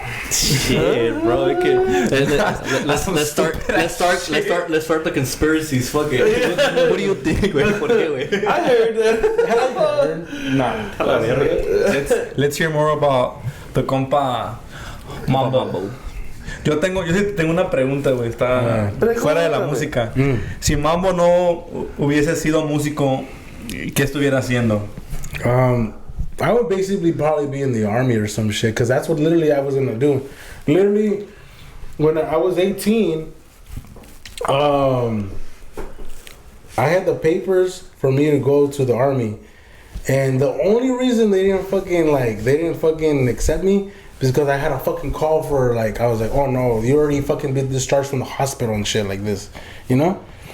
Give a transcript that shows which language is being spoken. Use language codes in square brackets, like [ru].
[en] Shit, bro. Let's start the conspiracies. Fuck it. What do you think, güey? [es] ¿Por qué, güey? [en] I heard that. Nah. Let's hear more about the compa Mambo. [es] Yo sí tengo una pregunta, güey. Está fuera de la música. Si Mambo no hubiese sido músico, ¿qué estuviera haciendo? [en] I would basically probably be in the army or some shit, because that's what literally I was gonna do. Literally, when I was 18, I had the papers for me to go to the army, and the only reason they didn't fucking accept me is because I had a fucking call for, like, I was like, oh no, you already fucking been discharged from the hospital and shit like this, you know?